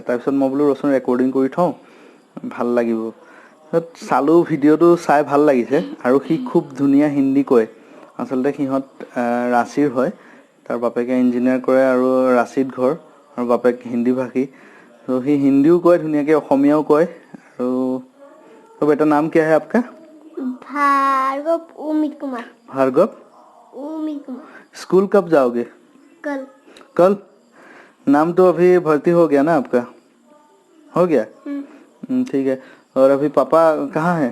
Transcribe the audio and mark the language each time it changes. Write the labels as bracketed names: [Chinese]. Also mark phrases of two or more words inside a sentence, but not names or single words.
[Assamese] তাৰপিছত মই বোলো ৰচোন ৰেকৰ্ডিং কৰি থওঁ, ভাল লাগিব। চালোঁ, ভিডিঅ'টো চাই ভাল লাগিছে আৰু সি খুব ধুনীয়া হিন্দী কয়। আচলতে সিহঁত ৰাঁচীৰ হয়, তাৰ বাপেকে ইঞ্জিনিয়াৰ কৰে আৰু ৰাঁচীত ঘৰ, আৰু বাপেক হিন্দী ভাষী। ত' সি হিন্দীও কয় ধুনীয়াকৈ, অসমীয়াও কয়। [Hindi] আৰু तो बेटा नाम क्या है आपका? भार्गव उमित कुमार। भार्गव उमित कुमार। स्कूल कब जाओगे? कल। कल? नाम तो अभी भर्ती हो गया ना आपका? हो गया? ठीक है। और अभी पापा कहाँ है?